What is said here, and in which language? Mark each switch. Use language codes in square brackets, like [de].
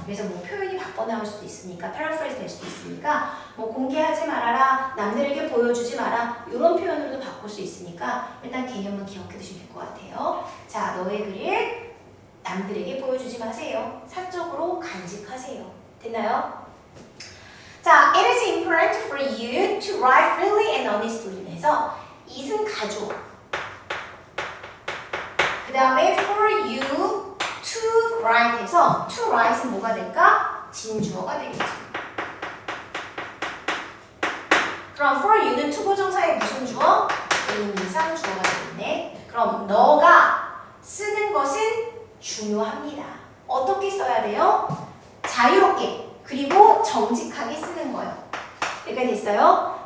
[ko] 그래서 뭐 표현이 바꿔 나올 수도 있으니까 paraphrase 될 수도 있으니까 뭐 공개하지 말아라, 남들에게 보여주지 마라 이런 표현으로도 바꿀 수 있으니까 일단 개념은 기억해 두시면 될 것 같아요. 자, 너의 글을 남들에게 보여주지 마세요. 사적으로 간직하세요. 됐나요? [en] 자, it is important for you to write freely and honestly [ko] 해서 it은 가주어 그 다음에 for you to write 해서 to write은 뭐가 될까? 진주어가 되겠죠. 그럼 for you는 투부정사의 무슨 주어? 의미상 주어가 되겠네. 그럼 너가 쓰는 것은 중요합니다. 어떻게 써야 돼요? 자유롭게 그리고 정직하게 쓰는 거예요. 이렇게 됐어요?